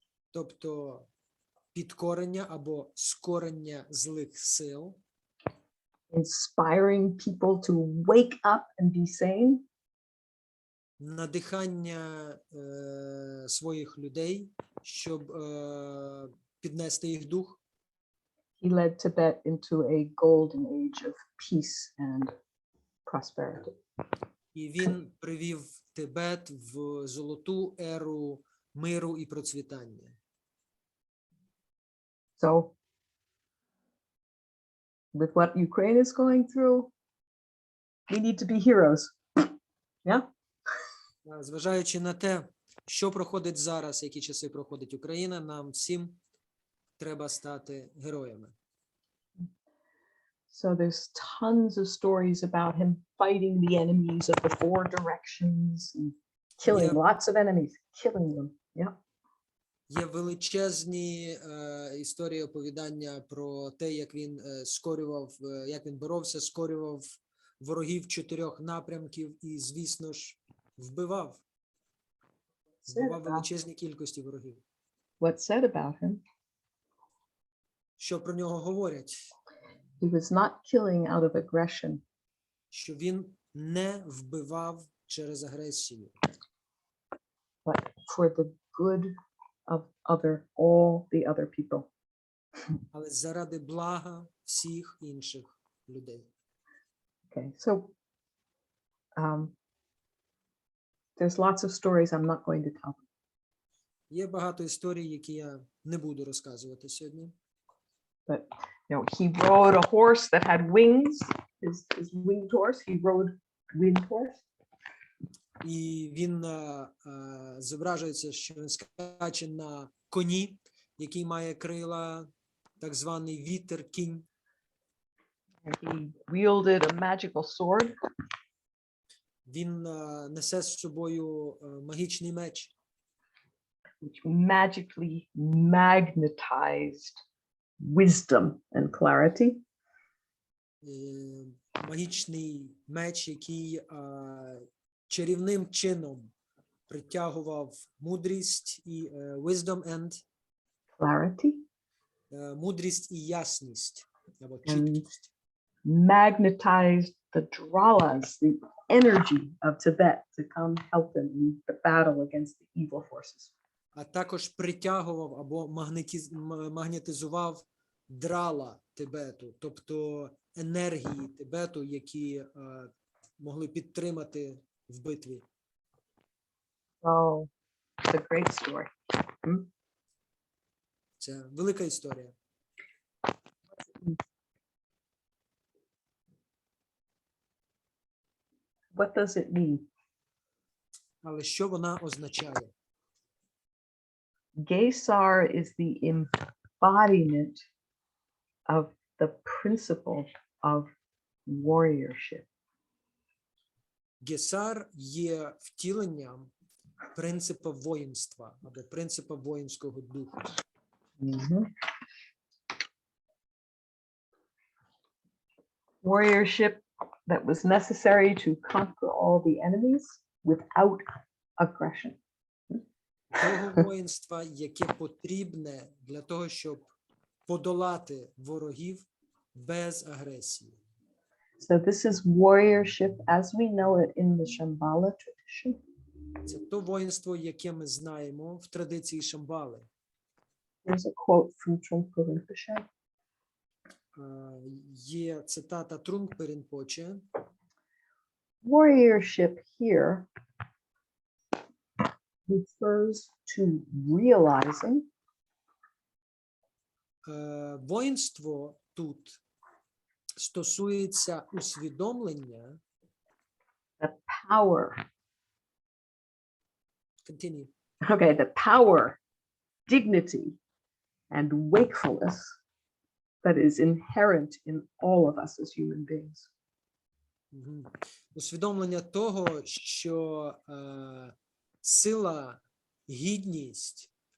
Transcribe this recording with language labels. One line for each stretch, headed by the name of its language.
Ukrainian: Тобто підкорення або скорення злих сил,
English: inspiring people to wake up and be sane,
Ukrainian: надихання своїх людей, щоб піднести їх дух.
English: he led Tibet into a golden age of peace and prosperity.
Ukrainian: І він привів Тибет в золоту еру миру і процвітання.
English: So with what Ukraine is going through, we need to be heroes. Yeah?
Ukrainian: Зважаючи на те, що проходить зараз, які часи проходить Україна, нам всім треба стати героями.
English: So there's tons of stories about him fighting the enemies of the four directions and killing Yeah. lots of enemies, killing them. Yeah.
Ukrainian: Є величезні історії оповідання про те, як він скорював, як він боровся, скорював ворогів 4 напрямків і, звісно ж, вбивав величезні кількості ворогів.
English: What's said about him?
Ukrainian: Що про нього говорять?
English: He was not killing out of aggression.
Ukrainian: Що він не вбивав через агресію.
English: But for the good of all the other people.
Ukrainian: Але заради блага всіх інших людей.
English: Okay, so there's lots of stories I'm not going to tell.
Ukrainian: Є багато історій, які я не буду розказувати сьогодні.
English: But he rode a horse that had wings. His winged horse. He rode winged horse.
Ukrainian: І він зображується, що він скаче на коні, який має крила, так званий вітер, кінь.
English: He wielded a magical sword.
Ukrainian: Він несе з собою магічний меч,
English: Which magically magnetized wisdom and clarity.
Ukrainian: Магічний меч, який чарівним чином притягував мудрість і
English: wisdom and Clarity.
Ukrainian: Мудрість і ясність або
English: And
Ukrainian: чіткість.
English: magnetized the dralas, the energy of Tibet to come help them in the battle against the evil forces.
Ukrainian: А також притягував або магнетизував драла Тибету, тобто енергії Тибету, які могли підтримати в битві.
English: Oh, it's a great story.
Ukrainian: Це велика історія.
English: What does it mean?
Ukrainian: Але що вона означає?
English: Gесар is the embodiment of the principle of warriorship.
Ukrainian: Гесар є втіленням принципу воїнства або принципу воїнського духу.
English: Warriorship that was necessary to conquer all the enemies without aggression.
Ukrainian: Того воїнства, яке потрібне для того, щоб подолати ворогів без агресії.
English: So this is warriorship as we know it in the Shambhala tradition.
Ukrainian: Це то воїнство, яке ми знаємо в традиції Шамбали.
English: There's a quote from Trungpa Rinpoche.
Ukrainian: Є цитата Трungpa Рінпоче.
English: Warriorship here refers to realizing
Ukrainian: Воїнство тут стосується усвідомлення.
English: the power. Continue. Okay, the power, dignity, and wakefulness that is inherent in all of us as human beings.
Ukrainian: Усвідомлення того, що сила, гідність